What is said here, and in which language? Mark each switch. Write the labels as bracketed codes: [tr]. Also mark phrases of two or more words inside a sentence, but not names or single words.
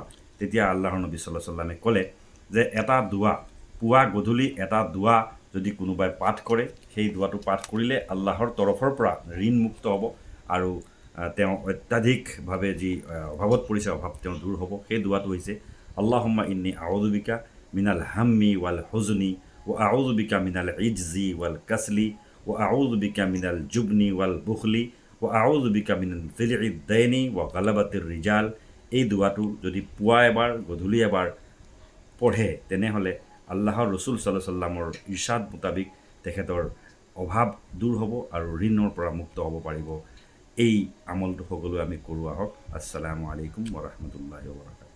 [as] তেতিয়া আল্লাহৰ নবী [ar] صلى الله عليه وسلم [as] ক'লে যে এটা দোৱা, পুৱা গধূলি এটা দোৱা যদি কোনোবাই পাঠ কৰে, সেই দোৱাটো পাঠ কৰিলে আল্লাহৰ তৰফৰ পৰা ঋণ মুক্ত হ'ব আৰু তেওঁ অত্যাধিকভাৱে যি অভাৱত পৰিছে, অভাৱ তেওঁ দূৰ হ'ব। সেই দোৱাটো হৈছে [ar] اللهم إني أعوذ بك من الهم والحزن وأعوذ بك من العجز والكسل وأعوذ بك من الجبن والبخل وأعوذ بك من ضلع الدين وغلبة الرجال. [as] এই দোৱাটো যদি পুৱা এবাৰ গধূলি এবাৰ পঢ়ে, তেনেহ'লে আল্লাহৰ ৰসুল [ar] صلى الله عليه وسلم [as] ইৰশ্বাদ মোতাবিক তেখেতৰ অভাৱ দূৰ হ'ব আৰু ঋণৰ পৰা মুক্ত হ'ব পাৰিব। এই আমলটো সকলোৱে আমি কৰোঁ আহক। [ar] السلام عليكم ورحمة الله وبركاته.